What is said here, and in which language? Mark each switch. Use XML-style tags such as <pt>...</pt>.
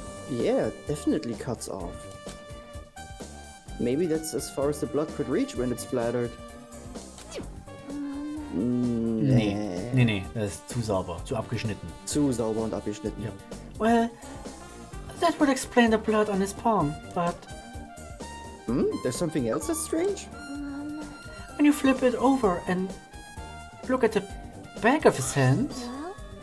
<en>Yeah, definitely cuts off. Maybe that's as far as the blood could reach when it splattered.</en> <de>Nee, das ist zu sauber, zu abgeschnitten. Zu sauber und abgeschnitten. Ja.</de> <en>Well, that would explain the blood on his palm, but There's something else that's strange? when you flip it over and look at the back of his hand, Well,</en>